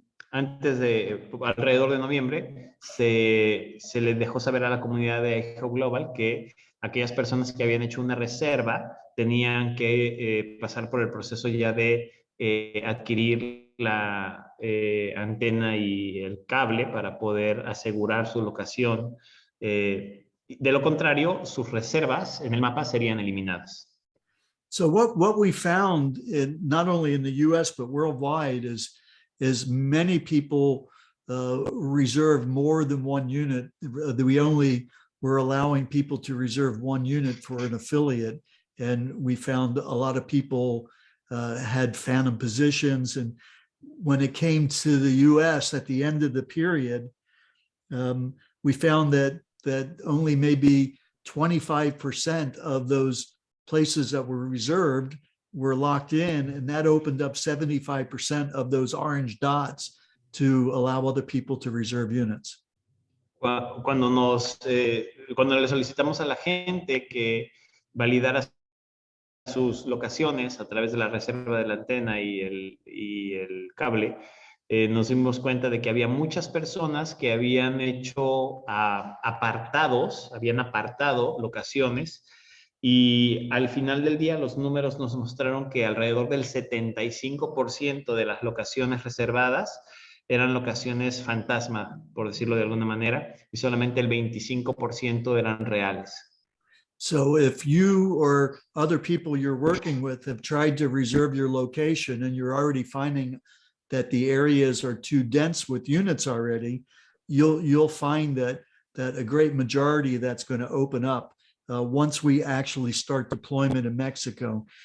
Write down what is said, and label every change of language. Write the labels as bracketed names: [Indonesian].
[Spanish] antes de, alrededor de noviembre, se les dejó saber a la comunidad de Ejo Global que aquellas personas que habían hecho una reserva tenían que pasar por el proceso ya de adquirir la antena y el cable para poder asegurar su locación. De lo contrario, sus reservas en el mapa serían eliminadas. [English] So what we found in not only in the U.S. but worldwide is many people reserve more than one unit. We only were allowing people to reserve one unit for an affiliate, and we found a lot of people had phantom positions. And when it came to the U.S. at the end of the period, we found that only maybe 25% of those places that were reserved were locked in, and that opened up 75% of those orange dots to allow other people to reserve units. [Spanish] Cuando le solicitamos a la gente que validara sus locaciones a través de la reserva de la antena y el cable, nos dimos cuenta de que había muchas personas que habían hecho habían apartado locaciones, y al final del día los números nos mostraron que alrededor del 75% de las locaciones reservadas eran locaciones fantasma, por decirlo de alguna manera, y solamente el 25% eran reales. [English] So if you or other people you're working with have tried to reserve your location and you're already finding that the areas are too dense with units already, you'll find that a great majority that's going to open up once we actually start deployment in Mexico.